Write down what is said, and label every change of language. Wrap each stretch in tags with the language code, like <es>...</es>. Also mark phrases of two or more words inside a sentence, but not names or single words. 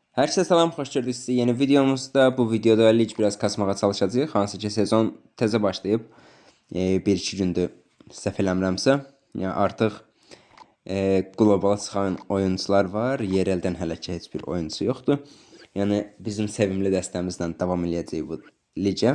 <tr>Herkese selam, hoş gördük sizi yeni videomuzda.</tr> <az>Bu videoda lig biraz kasmağa çalışacağıq. Hansı ki sezon təzə başlayıb. 1-2 gündür səhv eləmirəmsə. Yəni artıq qlobal çıxan oyuncular var. Yereldən hələ ki heç bir oyuncu yoxdur. Yəni bizim sevimli dəstəmizlə davam eləyəcəyik bu ligə.</az>